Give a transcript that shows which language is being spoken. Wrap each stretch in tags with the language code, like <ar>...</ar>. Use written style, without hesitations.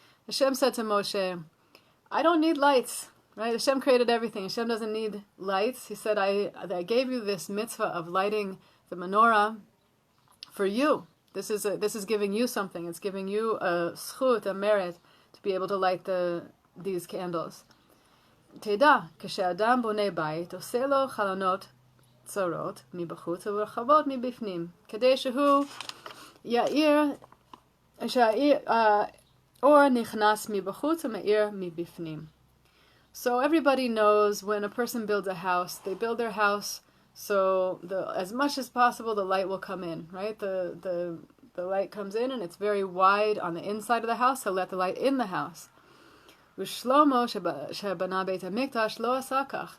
<en>Hashem said to Moshe, I don't need lights. Right? Hashem created everything. Hashem doesn't need lights. He said, I gave you this mitzvah of lighting the menorah for you. This is giving you something. It's giving you a zchut, a merit, to be able to light these candles.</en> <he>Teda, כשאדם בונה בית, עושה לו חלונות צרות מבחוץ ורחבות מבפנים, כדי שהוא יאיר, שהאור נכנס מבחוץ ומאיר מבפנים.</he> <en>So everybody knows when a person builds a house, they build their house so as much as possible the light will come in, right? The light comes in and it's very wide on the inside of the house, so let the light in the house.</en> <he>Shlomo shebana Beit HaMikdash lo asa kach.</he>